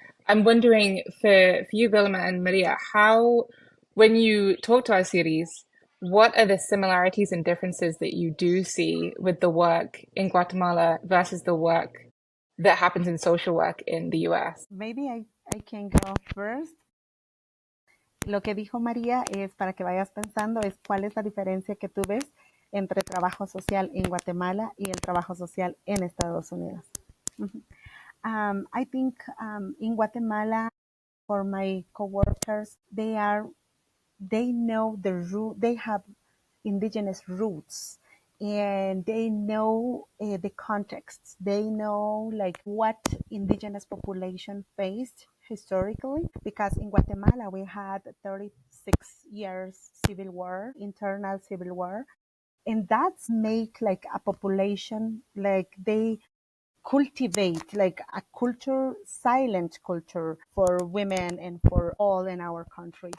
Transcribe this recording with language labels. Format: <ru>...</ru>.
<en>I'm wondering for you, Vilma and Maria, how, when you talk to our series, what are the similarities and differences that you do see with the work in Guatemala versus the work that happens in social work in the US? Maybe I can go first.</en> <es>Lo que dijo María es, para que vayas pensando, es cuál es la diferencia que tú ves entre trabajo social en Guatemala y el trabajo social en Estados Unidos.</es> <en>I think in Guatemala, for my coworkers, they know the root, they have indigenous roots, and they know the context. They know like what indigenous population faced historically, because in Guatemala we had 36 years civil war, internal civil war, and that's make like a population like they cultivate like a culture, silent culture for women and for all in our country.</en>